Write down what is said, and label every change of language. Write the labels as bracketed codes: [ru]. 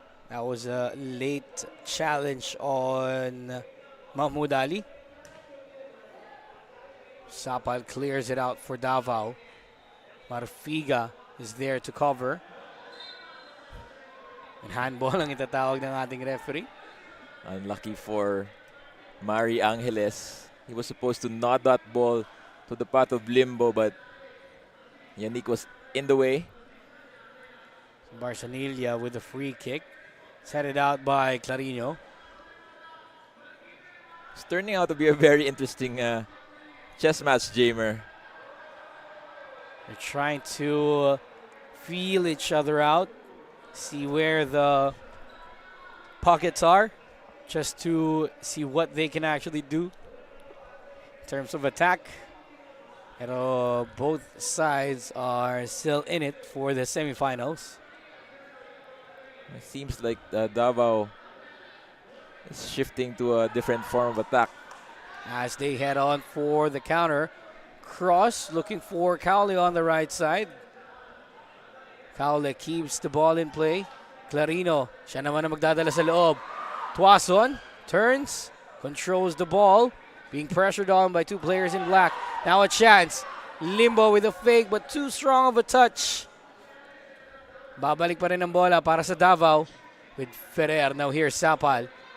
[en] That was a late challenge on Mahmoud Ali. Sapal clears it out for Davao. Marfiga is there to cover. [tl] And handball ang itatawag ng ating referee. [en] Unlucky for Mari Angeles. He was supposed to nod that ball to the path of limbo, but Yannick was in the way. Barsanilla with a free kick. Set it out by Clarino. It's turning out to be a very interesting chess match, Jamer. They're trying to feel each other out, see where the pockets are, just to see what they can actually do in terms of attack. And both sides are still in it for the semifinals. It seems like Davao is shifting to a different form of attack. As they head on for the counter. Cross looking for Cowley on the right side. Cowley keeps the ball in play. [tl] Clarino, siya naman ang magdadala sa loob. [en] Tuason turns, controls the ball, being pressured on by two players in black. Now a chance. Limbo with a fake but too strong of a touch. [tl] Babalik pa rin ang bola para sa Davao [en] with Ferrer. Now here's Sapal.